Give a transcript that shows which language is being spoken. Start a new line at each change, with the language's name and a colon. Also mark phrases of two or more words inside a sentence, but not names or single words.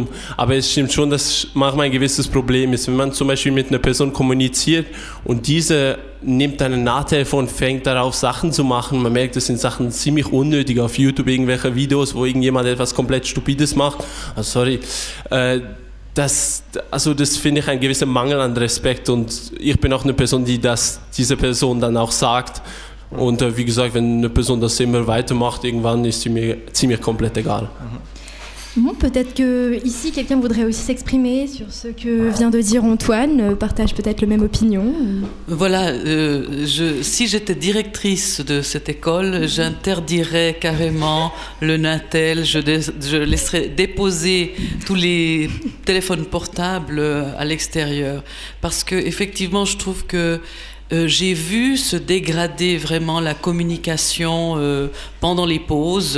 German: Aber es stimmt schon, dass manchmal ein gewisses Problem ist. Wenn man zum Beispiel mit einer Person kommuniziert und diese nimmt einen Nahtelefon und fängt darauf Sachen zu machen, man merkt, das sind Sachen ziemlich unnötig auf YouTube, irgendwelche Videos, wo irgendjemand etwas komplett Stupides macht. Das finde ich ein gewisser Mangel an Respekt und ich bin auch eine Person, die diese Person dann auch sagt. Und wie gesagt, wenn eine Person das immer weitermacht, irgendwann ist sie mir ziemlich komplett egal.
French: Bon, peut-être que ici quelqu'un voudrait aussi s'exprimer sur ce que vient de dire Antoine, partage peut-être la même opinion. Voilà, si j'étais directrice de cette école, j'interdirais carrément le Natel, je laisserais déposer tous les téléphones portables à l'extérieur, parce que effectivement, je trouve que j'ai vu se dégrader vraiment la communication pendant les pauses.